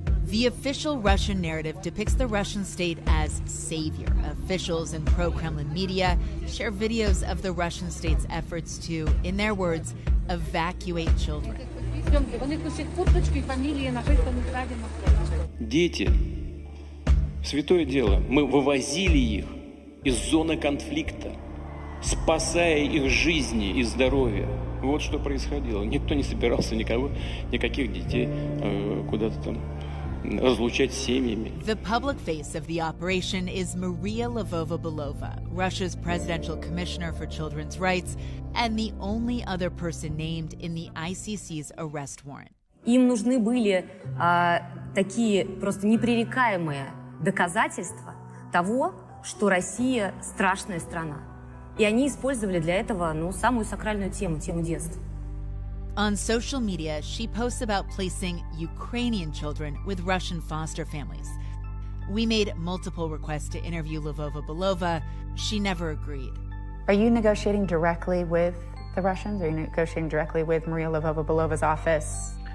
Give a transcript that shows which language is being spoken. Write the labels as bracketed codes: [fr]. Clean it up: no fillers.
[en] The official Russian narrative depicts the Russian state as savior. Officials and pro-Kremlin media share videos of the Russian state's efforts to, in their words, evacuate children. [ru] Дети – святое дело. Мы вывозили их из зоны конфликта, спасая их жизни и здоровье. Вот что происходило. Никто не собирался никаких детей куда-то там разлучать с семьями. [en] The public face of the operation is Maria Lvova-Belova, Russia's presidential commissioner for children's rights, and the only other person named in the ICC's arrest warrant. [ru] Им нужны были такие просто непререкаемые доказательства того, что Россия страшная страна. И они использовали для этого, самую сакральную тему детства. [en] On social media, she posts about placing Ukrainian children with Russian foster families. We made multiple requests to interview Lvova-Belova. She never agreed. Are you negotiating directly with the Russians? Are you negotiating directly with Maria Lvova-Belova's office?